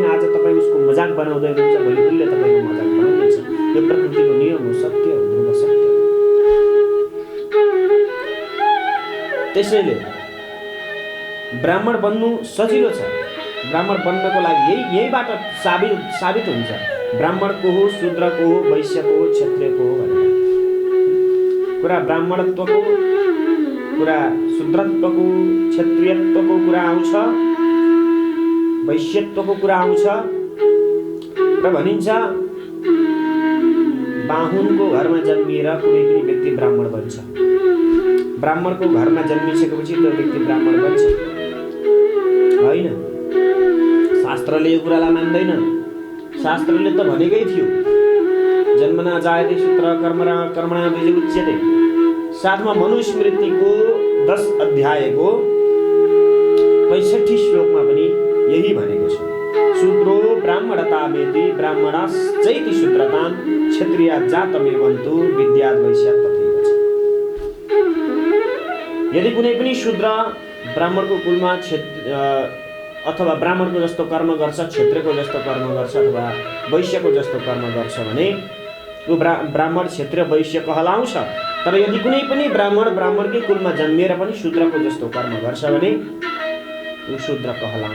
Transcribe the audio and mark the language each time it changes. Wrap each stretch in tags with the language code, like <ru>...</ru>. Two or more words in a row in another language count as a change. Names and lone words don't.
<ne>आज तपाईँ उसको मजाक बनाउँदै हुनुहुन्छ, भोलि उसले तपाईँको मजाक बनाउनेछ। यो प्रकृतिको नियम हो, सत्य हो, ध्रुव सत्य। त्यसैले ब्राह्मण बन्नु सजिलो छ। ब्राह्मण बन्नको लागि यहीबाट साबित हुन्छ ब्राह्मण को हो, शूद्र को हो, वैश्य को हो, क्षत्रिय को हो भनेर। कुरा ब्राह्मणत्वको, कुरा शूद्रत्वको, क्षत्रियत्वको कुरा आउँछ, वैश्यत्वको कुरा आउँछ र भनिन्छ बाहुनको घरमा जन्मिएर कुनै पनि व्यक्ति ब्राह्मण बन्छ। ब्राह्मणको घरमा जन्मिसकेपछि त्यो व्यक्ति ब्राह्मण बन्छ होइन। शास्त्रले यो कुरालाई मान्दैन। शास्त्रले त भनेकै थियो</ne> <sa>जन्मना जायते सूत्र कर्मणा विजुच्यते।</sa> <ne>साथमा मनुस्मृतिको 10 अध्यायको 65 श्लोकमा पनि यही भनेको छ।</ne> <sa>शूद्रो ब्राह्मणतामेति ब्राह्मणाश्चैति शूद्रतां क्षत्रिया जातमेवन्तु विद्यात् वैश्यात् तथैव।</sa> <ne>यदि कुनै पनि शूद्र ब्राह्मणको कुलमा अथवा ब्राह्मणको जस्तो कर्म गर्छ, क्षत्रियको जस्तो कर्म गर्छ अथवा वैश्यको जस्तो कर्म गर्छ भने ऊ ब्राह्मण क्षत्रिय वैश्य कहलाउँछ। तर यदि कुनै पनि ब्राह्मणकै कुलमा जन्मिएर पनि शूद्रको जस्तो कर्म गर्छ भने ऊ शूद्र कहलाउँछ।</ne>